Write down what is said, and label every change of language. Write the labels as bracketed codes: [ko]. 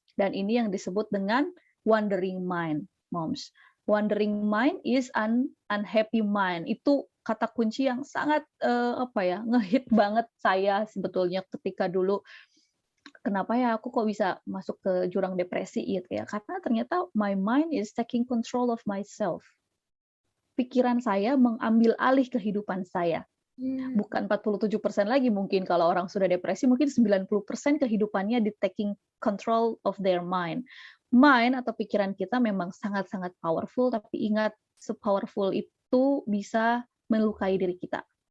[id] Dan ini yang disebut dengan wandering mind, moms. [en] Wandering mind is unhappy mind. [id] Itu kata kunci yang sangat ngehit banget saya sebetulnya ketika dulu. Kenapa ya aku kok bisa masuk ke jurang depresi gitu ya? Karena ternyata [en] my mind is taking control of myself. [id] Pikiran saya mengambil alih kehidupan saya. Bukan 47% lagi mungkin kalau orang sudah depresi, mungkin 90% kehidupannya di taking control of their mind. Mind atau pikiran kita memang sangat-sangat powerful, tapi ingat, se-powerful itu bisa melukai diri kita.